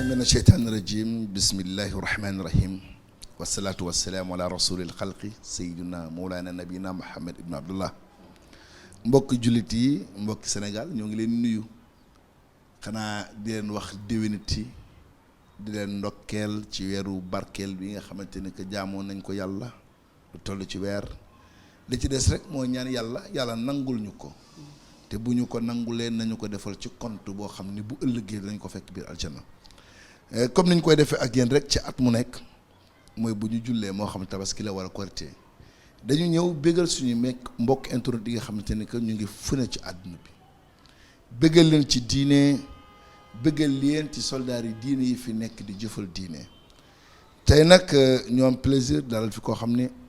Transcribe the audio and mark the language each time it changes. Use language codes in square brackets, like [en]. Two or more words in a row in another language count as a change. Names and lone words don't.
[ar] الشيطان الرجيم بسم الله الرحمن الرحيم والصلاة والسلام على رسول الخلق سيدنا مولانا نبينا محمد ibn Abdullah. [wo] mbokk jullit yi mbokk Sénégal ñoo ngi leen nuyu xanaa di leen wax déwéniti di leen ndokkeel ci weeru barkeel bi nga xamante ne que jaamoon nañ ko yàlla lu toll ci weer li ci des rek moo ñaan yàlla nangul ñu ko te bu ñu ko nangulee nañu ko defal ci compte boo xam ni bu ëllëgee dañ ko fekk biir aljana comme niñ koy defee ak yéen rek ci at mu nekk mooy bu ñu jullee moo xam tabaski la wala korité dañu ñëw bégal suñu mbokk internet yi nga xamante ne que ñu ngi fune ci àdduna bi bégal leen ci diine bégal leen ci soldaar yi diine yi fi nekk di jëfal diine tey nag ñoo am plaisir dalal fi koo xam ne